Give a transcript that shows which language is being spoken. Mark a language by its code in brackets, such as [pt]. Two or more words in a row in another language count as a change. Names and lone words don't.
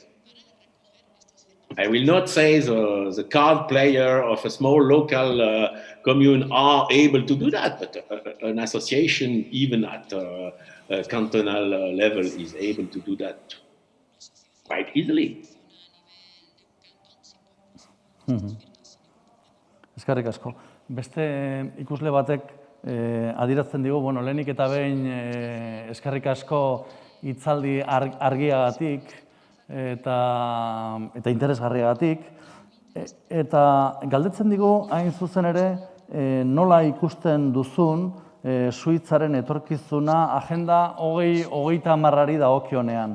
[en] I will not say the card player of a small local commune are able to do that, but an association, even at cantonal level, is able to do that. quite easily. [eu] Eskerrik asko. Beste ikusle batek adierazten digu, bueno, lehenik eta behin eskerrik asko hitzaldi argiagatik eta interesgarriagatik, eta galdetzen digu hain zuzen ere nola ikusten duzun Suitzaren etorkizuna agenda 2030 dagokionean.